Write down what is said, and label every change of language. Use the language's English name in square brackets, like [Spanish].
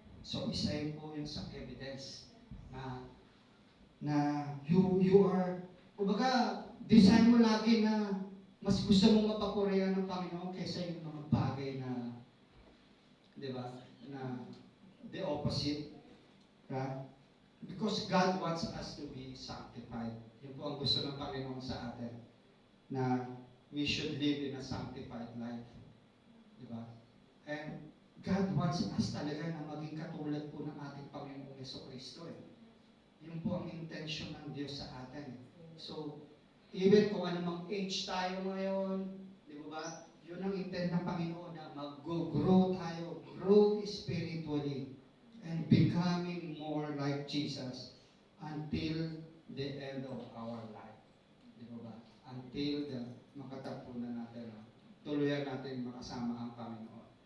[Filipino] So, isa yun po yung sa evidence na you are, kumbaga, design mo lagi na mas gusto mong mapapurihan ng Panginoon kaysa yung mga bagay na, di ba, na the opposite. Right? [English] Because God wants us to be sanctified. [Filipino] Yun po ang gusto ng Panginoon sa atin, na [English] we should live in a sanctified life. [Filipino] Di ba? [English] And God wants us [Filipino] talaga na maging katulad po ng ating Panginoong Jesucristo. Yun po ang intention ng Diyos sa atin. So, even kung anumang age tayo ngayon, di ba? Yun ang intent ng Panginoon na mag-grow tayo, [English] grow spiritually, and becoming more like Jesus until the end of our life. [Filipino] Di ba? Until makatagpo na natin, tuluyan natin makasama ang Panginoon.